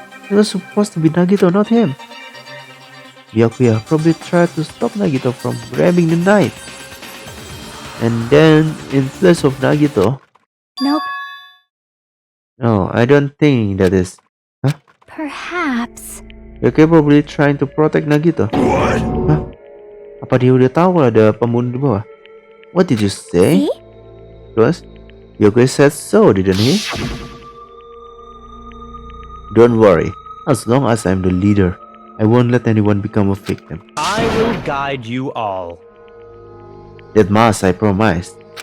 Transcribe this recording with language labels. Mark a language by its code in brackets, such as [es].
[en] It was supposed to be Nagito, not him. Byakuya probably tried to stop Nagito from grabbing the knife. And then, in place of Nagito... Nope. No, I don't think that is... Huh? Perhaps. Byakuya probably trying to protect Nagito. What? Hah? [id] Apa dia udah tahu ada pembunuh di bawah? [en] What did you say? See? [id] Terus, [en] Byakuya said so, didn't he? Don't worry. As long as I'm the leader, I won't let anyone become a victim. I will guide you all. That must, I promised.